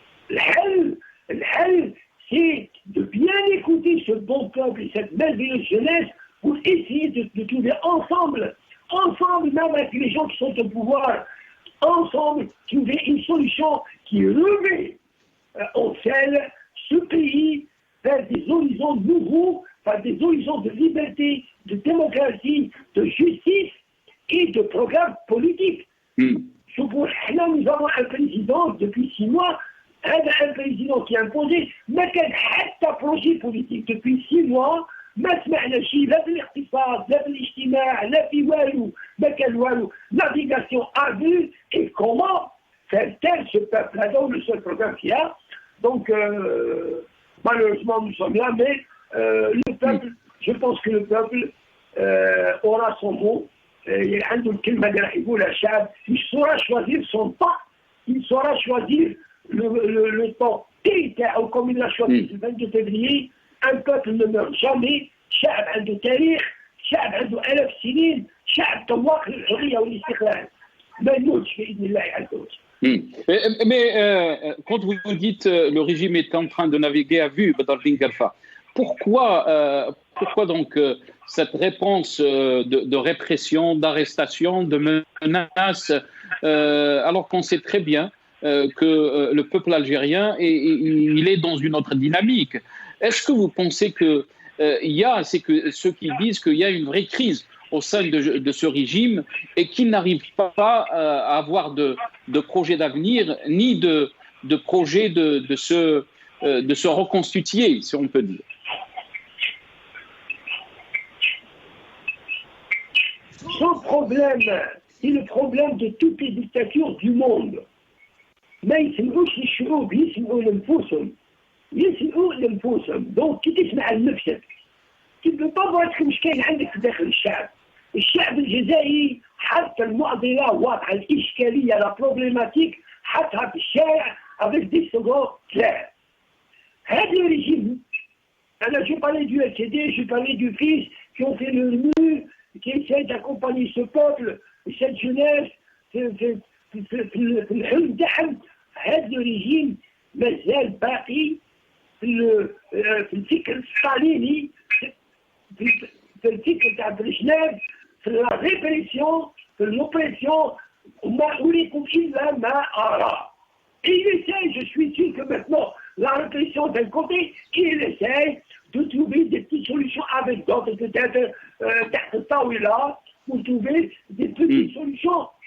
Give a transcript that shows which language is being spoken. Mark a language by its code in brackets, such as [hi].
[fr] الحل, c'est de bien écouter ce bon peuple et cette merveilleuse jeunesse pour essayer de trouver ensemble, même avec les gens qui sont au pouvoir, ensemble, trouver une solution qui remet en selle ce pays vers des horizons nouveaux, vers des horizons de liberté, de démocratie, de justice et de programme politique. Là, nous avons un président depuis 6 mois, un président qui a imposé [ar] ما كان حتى [fr] projet politique depuis 6 mois. [ar] ما سمعنا شيء لا في الاقتصاد لا في الاجتماع لا في والو ما كان والو. [fr] Navigation à vue et comment faire taire ce peuple-là, donc le seul programme qu'il y a. Donc malheureusement nous sommes là, mais le peuple, je pense que le peuple aura son mot. [ar] Il عنده الكلمة اللي راح يقولها الشعب. [fr] Il saura choisir son temps, il saura choisir le temps [ar] تاعو [fr] comme il l'a choisi le 22 février. Un peuple ne meurt jamais. [ar] شعب عنده تاريخ، شعب عنده 1000 سنين، شعب طواق للحرية والاستقلال. ما يموتش بإذن الله عز وجل. [fr] Mais quand vous dites le régime est en train de naviguer à vue, Badr Din Khalfa, pourquoi donc cette réponse de répression, d'arrestation, de menaces, alors qu'on sait très bien que le peuple algérien il est dans une autre dynamique? Est-ce que vous pensez que c'est que ceux qui disent qu'il y a une vraie crise au sein de ce régime et qu'il n'arrive pas à avoir de projet d'avenir ni de projet de se reconstituer, si on peut dire? Ce problème, c'est le problème de toutes les dictatures du monde. [ar] ما يسمعوش الشعوب، يسمعوا لنفوسهم. دونك كي تسمع لنفسك كي بطبعك مش كاين عندك في داخل الشعب الجزائري حتى المعضله واضحه، الاشكاليه لا بروبليماتيك حطها في الشارع [fr] avec des slogans clairs. [ar] هذا الريجيم، [fr] انا جو parlais du LCD, je parlais du FIS qui ont fait le mur, qui essaient d'accompagner ce peuple, cette jeunesse [ar] في الحلم تاعهم. هذا الريجيم مازال باقي في الفكر الستاليني، في الفكر تاع بريشنيف، في لا ريبريسيون، في [fr] l'oppression. [ar] وما أريكم إلا ما أرى. [fr] Il essaie, je suis sûr que maintenant, la répression d'un côté, il essaie de trouver des petites solutions avec d'autres, peut-être [ar] تحت الطاولة, [fr] pour trouver des petites solutions.